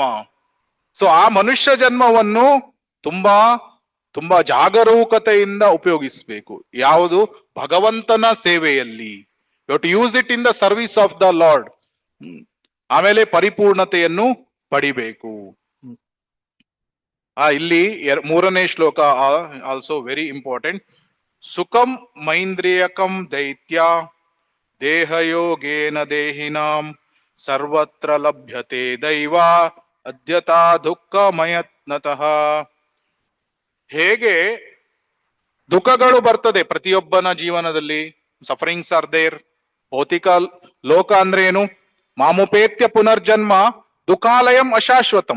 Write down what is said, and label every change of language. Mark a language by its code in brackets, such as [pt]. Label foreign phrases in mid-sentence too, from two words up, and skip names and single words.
[kn] ಸೊ ಆ ಮನುಷ್ಯ ಜನ್ಮವನ್ನು ತುಂಬಾ ತುಂಬಾ ಜಾಗರೂಕತೆಯಿಂದ ಉಪಯೋಗಿಸಬೇಕು. ಯಾವುದು? ಭಗವಂತನ ಸೇವೆಯಲ್ಲಿ. [en] you to use it in the service of the Lord. [kn] ಆಮೇಲೆ ಪರಿಪೂರ್ಣತೆಯನ್ನು ಪಡಿಬೇಕು. ಇಲ್ಲಿ ಮೂರನೇ ಶ್ಲೋಕ [en] also very important. [sa] ಸುಖಂ ಮೈಂದ್ರಿಯಕಂ ದೈತ್ಯ ದೇಹಯೋಗೇನ ದೇಹಿನಾಂ ಸರ್ವತ್ರ ಲಭ್ಯತೆ ದೈವ ಅದ್ಯತಾ ದುಃಖಮಯತ್ನತಃ. [kn] ಹೇಗೆ ದುಃಖಗಳು ಬರ್ತದೆ ಪ್ರತಿಯೊಬ್ಬನ ಜೀವನದಲ್ಲಿ, [en] sufferings are there. [kn] ಭೌತಿಕ ಲೋಕ ಅಂದ್ರೆ ಏನು? [sa] ಮಾಮುಪೇತ್ಯ ಪುನರ್ಜನ್ಮ ದುಃಖಾಲಯಂ ಅಶಾಶ್ವತಂ.